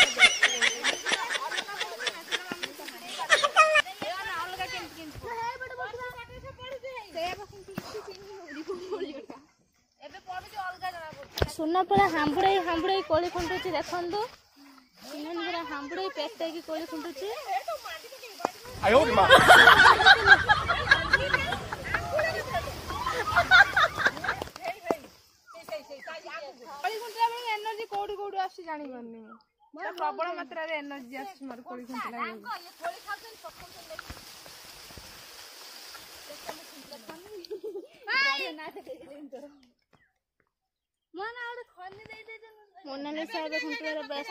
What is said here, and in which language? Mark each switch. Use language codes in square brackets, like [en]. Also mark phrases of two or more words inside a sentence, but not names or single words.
[or] ଅଲଗା କେମିତି ଏବେ ପଡୁଛି ଅଲଗା ଜଣା ପଡୁଛି। ସୁନା ପୁରା ହାମ୍ବୁଡେଇ ହାମ୍ବୁଡେଇ କୋଳି ଖୁଣ୍ଟୁଛି ଦେଖନ୍ତୁ ସୁନା ପୁରା ହାମ୍ବୁଡେଇ ପେଟେଇକି କୋଳି ଖୁଣ୍ଟୁଛି [hi] आयो रे माँ। [or] ଏନର୍ଜି କୋଉଠି କୋଉଠି ଆସୁଛି ଜାଣିପାରୁନି ପ୍ରବଳ ମାତ୍ରାରେ ଏନର୍ଜି ଆସୁଛି ମୋର କୋଳି ଖୁଣ୍ଟିଲା ମୋନାଲିସା ଏବେ ଖୁଣ୍ଟିବାରେ ବ୍ୟସ୍ତ